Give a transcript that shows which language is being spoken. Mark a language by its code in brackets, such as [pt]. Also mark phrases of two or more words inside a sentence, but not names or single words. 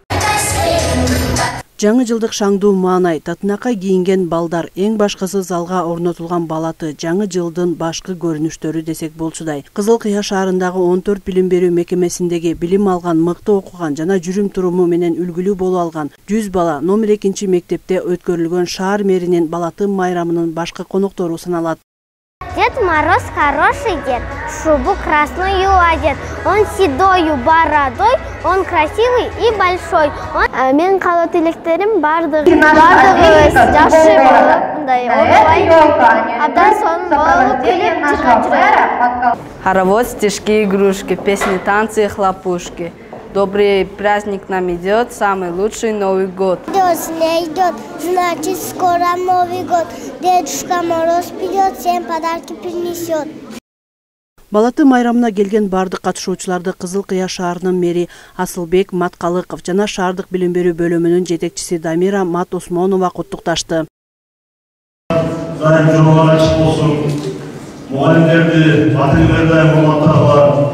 [ky] Жаңы жылдык шаңдуу маанай, татынакай кийинген балдар, эң башкысы залга орнотулган балаты, жаңы жылдын башкы көрүнүштөрү десек болчудай. Кызыл Кыя шаарындагы 14 билим берүү мекемесиндеги билим алган, мыкты окуган жана жүрүм туруму менен үлгүлүү болуп алган 100 бала номер 2 мектепте өткөрүлгөн шаар мэринин балаты майрамынын башкы коноктору саналат. [ru] Дед Мороз хороший дед, шубу красную одет. Он седою бородой, он красивый и большой. [ky] Мен калуу тилектерим бардыгыбыз жакшы болуп, мындай оорубай, абдан сонун болуп, күлүп жүргөн. [ru] Хоровод, стишки, игрушки, песни, танцы и хлопушки. Добрый праздник нам идет, самый лучший Новый год. Не идет, значит скоро Новый год. Дедушка Мороз придет, всем подарки принесет. [ky] Балаты майрамына келген бардык катышуучуларды Кызыл Кыя шаарынын мэри Асылбек Маткалыков жана шаардык билим берүү бөлүмүнүн жетекчиси Дамира Мат Осмонова куттукташты. Дайым жолуңар ачык болсун. Мугалимдерди батылгы дайым улантагыла.